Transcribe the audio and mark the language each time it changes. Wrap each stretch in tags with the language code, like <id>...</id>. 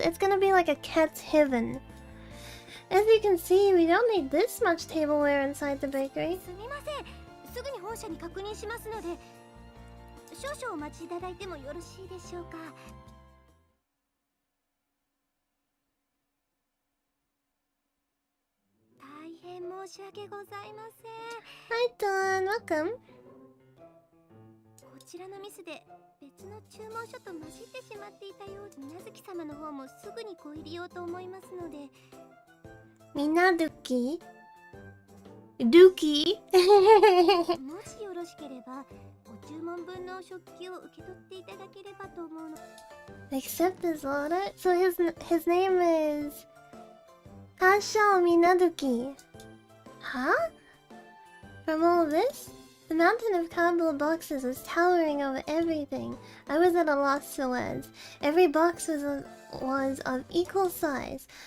<en>It's gonna be like a cat's heaven. As you can see, we don't need this much tableware inside the bakery.</en> <ja>すみません。すぐに本社に確認しますので、少々お待ちいただいてもよろしいでしょうか。大変申し訳ございません。</ja> <en>Hi, Dawn. Welcome.</en> <ja>こちらのミスで別の注文書と混じってしまっていたようで、みなずき様の方もすぐにご入りようと思いますので。</ja> <en>Minaduki? Dookie?</en> <ja>もしよろしければ、ご注文分の食器を受け取っていただければと思うの。</ja> <en>Accept this order? So his name is Hashao Minaduki. Huh? From all this? The mountain of cardboard boxes was towering over everything. I was at a loss for words. Every box was of equal size.</en>